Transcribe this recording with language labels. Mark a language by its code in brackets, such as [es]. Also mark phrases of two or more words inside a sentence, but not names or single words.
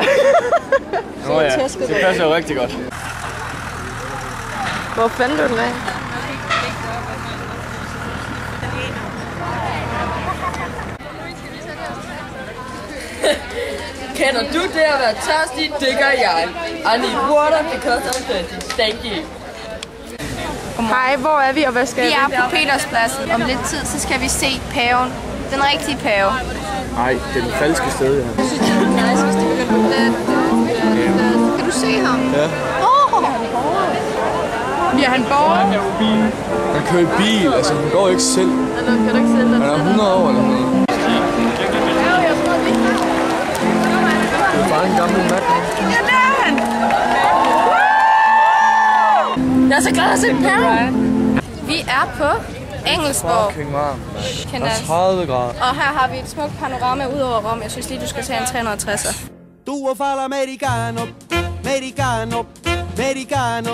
[da] Nå ja, det passer jo rigtig godt. Hvor fandt du den af? Kender du det at være tørstig? Det gør jeg. [en] I need water because I'm thirsty. Thank you. [da] Hej, hvor er vi, og hvad skal vi? Vi er på Peterspladsen. Om lidt tid, så skal vi se paven. Den rigtige pave. Nej, det er den falske sted, ja. Kan du se ham? Ja. Bliver han borger? Han kører i bil, altså han går ikke selv. Kan du ikke selv? Han er 100 år eller noget. Det er bare en gammel mand. Ja, det er han! Jeg er så glad at se Perry. Vi er på Engelsborg. Fucking varmt. Der er 30 grader. Og her har vi et smukt panorama ud over Rom. Jeg synes lige, du skal tage en 360'er. [nap] Tuo fa l'americano, americano, americano.